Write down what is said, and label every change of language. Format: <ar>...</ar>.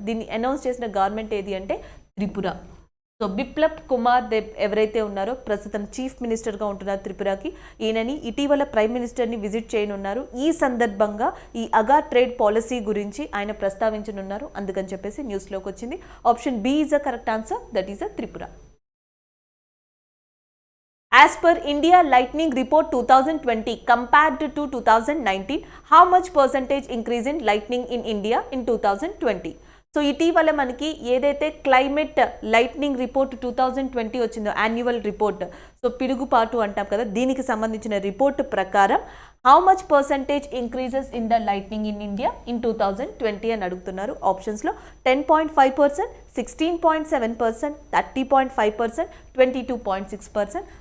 <te>దీన్ని అనౌన్స్ చేసిన గవర్నమెంట్ ఏది అంటే త్రిపుర. సో బిప్లబ్ కుమార్ దేబ్ ఎవరైతే ఉన్నారో ప్రస్తుతం చీఫ్ మినిస్టర్గా ఉంటున్నారు త్రిపురకి, ఈయనని ఇటీవల ప్రైమ్ మినిస్టర్ని విజిట్ చేయనున్నారు. ఈ సందర్భంగా ఈ అగార్ ట్రేడ్ పాలసీ గురించి ఆయన ప్రస్తావించనున్నారు. అందుకని చెప్పేసి న్యూస్లోకి వచ్చింది.</te> <en>Option B is a correct answer, that is a Tripura. As per India Lightning Report 2020 compared to 2019, how much percentage increase in lightning in India in 2020?</en> <te>So ఇటీవల మనకి ఏదైతే క్లైమేట్ లైట్నింగ్ రిపోర్ట్ 2020 వచ్చిందో annual report, so పిడుగుపాటు అంటాం కదా, దీనికి సంబంధించిన report ప్రకారం</te> <en>how much percentage increases in the lightning in India ఇన్ 2020</en> <te>అని అడుగుతున్నారు. ఆప్షన్స్లో 10.5%, 16.7%, 30.5%, 22.6%.</te>